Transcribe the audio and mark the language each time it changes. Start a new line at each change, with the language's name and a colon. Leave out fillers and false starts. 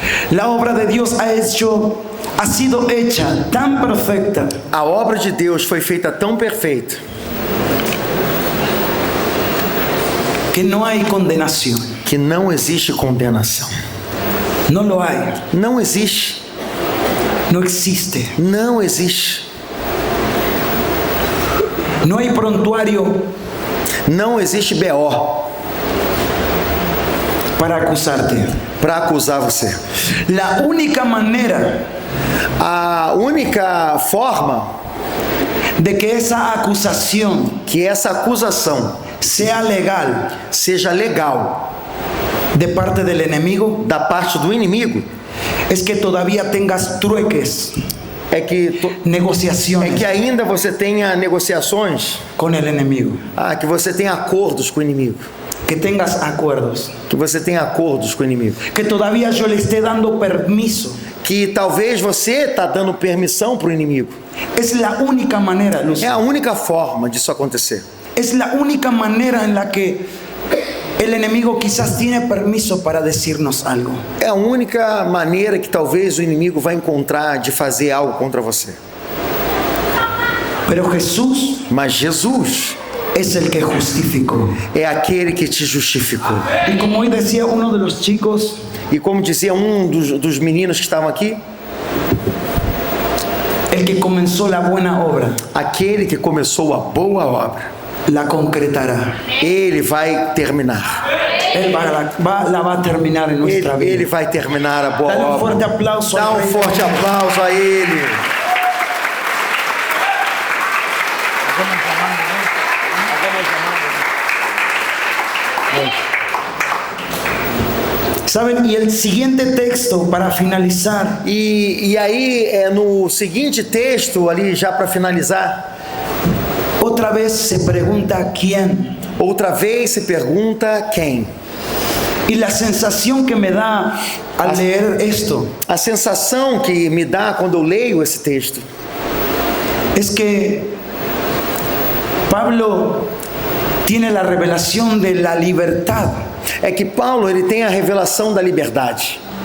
Spanish: la obra de Dios ha sido hecha tan perfecta
Portuguese: a obra de Deus foi feita tão perfeita
Spanish: que no hay condenación.
Portuguese: que não existe condenação.
Spanish: No lo hay.
Portuguese: Não existe.
Spanish: No existe.
Portuguese: Não existe.
Spanish: No hay prontuario
Portuguese: Não existe BO
Spanish: para acusarte.
Portuguese: para acusar você.
Spanish: La única manera
Portuguese: A única forma
Spanish: de que esa acusación
Portuguese: que essa acusação
Spanish: sea legal
Portuguese: seja legal
Spanish: de parte del enemigo
Portuguese: da parte do inimigo
Spanish: es que todavía tengas trueques,
Portuguese: é que
Spanish: negociaciones
Portuguese: ainda você tenha negociações,
Spanish: con el enemigo,
Portuguese: que você tenha acordos com o inimigo,
Spanish: que tengas acuerdos,
Portuguese: que você tenha acordos com o inimigo,
Spanish: que todavía yo le esté dando permiso.
Portuguese: que talvez você está dando permissão para o inimigo.
Spanish: Es la única manera, Lúcio.
Portuguese: É a única forma disso acontecer.
Spanish: Es la única manera en la que el enemigo quizás tiene permiso para decirnos algo.
Portuguese: É a única maneira que talvez o inimigo vai encontrar de fazer algo contra você.
Spanish: Pero Jesús
Portuguese: Mas Jesus
Spanish: es el que justificó.
Portuguese: é aquele que te justificou.
Spanish: Y como hoy decía uno de los chicos,
Portuguese: E como dizia dos meninos que estavam aqui,
Spanish: el que comenzó la buena obra
Portuguese: aquele que começou a boa obra,
Spanish: la concretará.
Portuguese: ele vai terminar.
Spanish: Él la va a terminar en nuestra vida.
Portuguese: Ele vai terminar a boa
Spanish: Dale un
Portuguese: obra.
Spanish: fuerte aplauso
Portuguese: Dá
Spanish: al
Portuguese: um Rei. forte aplauso a ele.
Spanish: ¿Saben? Y el siguiente texto para finalizar
Portuguese: E aí, no seguinte texto, ali já para finalizar,
Spanish: otra vez se pregunta quién.
Portuguese: outra vez se pergunta quem.
Spanish: Y la sensación que me da al leer esto
Portuguese: A sensação que me dá quando eu leio esse texto
Spanish: es que Pablo tiene la revelación de la libertad
Portuguese: é que Paulo ele tem a revelação da liberdade